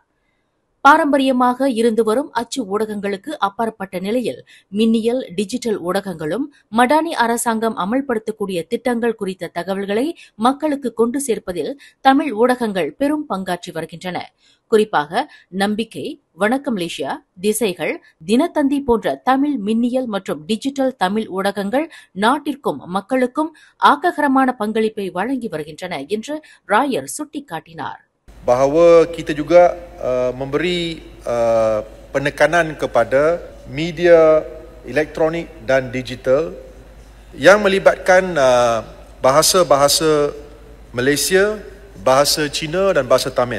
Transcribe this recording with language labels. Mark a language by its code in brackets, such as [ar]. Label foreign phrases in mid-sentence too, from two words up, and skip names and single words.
[ta] பாரம்பரியமாக இருந்து வரும் அச்சு ஊடகங்களுக்கு அப்பாற்பட்ட நிலையில் மின்னியல் டிஜிட்டல் ஊடகங்களும் மடானி அரசாங்கம் அமல்படுத்தக்கூடிய திட்டங்கள் குறித்த தகவல்களை மக்களுக்கு கொண்டு சேர்ப்பதில் தமிழ் ஊடகங்கள் பெரும் பங்காற்றி வருகின்றன. குறிப்பாக நம்பிக்கை, வணக்கம் மலேசியா, திசைகள், தினத்தந்தி போன்ற தமிழ் மின்னியல் மற்றும் டிஜிட்டல் தமிழ் ஊடகங்கள் நாட்டிற்கும் மக்களுக்கும் ஆக்ககரமான பங்களிப்பை வழங்கி வருகின்றன என்று ராயர் சுட்டிக்காட்டினார். [ms] Bahawa kita juga memberi penekanan kepada media elektronik dan digital yang melibatkan bahasa-bahasa Malaysia, bahasa Cina dan bahasa Tamil.